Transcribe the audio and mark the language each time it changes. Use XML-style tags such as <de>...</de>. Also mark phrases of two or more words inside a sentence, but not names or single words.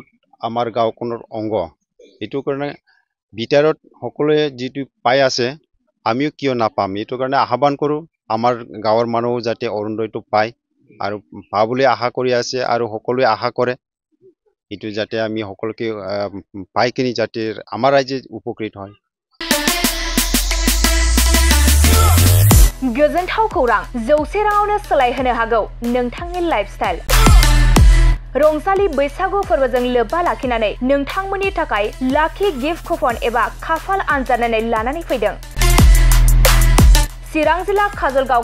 <as>আমাৰ গাঁওখনৰ অংগ এইটো কাৰণে বিটিআৰত সকলোৱে যিটো পাই আছে আমিও কিয় নাপাম এইটো কাৰণে আহ্বান কৰো আমাৰ গাঁৱৰ মানুহ যাতে অৰুণোদয়টো পায় আৰু পাবলৈ আশা কৰি আছে আৰু সকলোৱে আশা কৰে এইটো যাতে আমি সকলোকে পাই কিনি যাতে আমাৰ ৰাজ্য উপকৃত হয়</as> <brx>गोजोनथाव खौरां 100 राङावनो सोलायहोनो हागौ नोंथांनि लाइफस्टाइल रंजालि बैसागु फोरबोजों लोब्बा लाखिनानै नोंथांमोननि थाखाय लाखि गिफ्ट कुपन एबा खाफाल आनजादनानै लानानै फैदों चिरां जिल्ला काजलगाव</brx>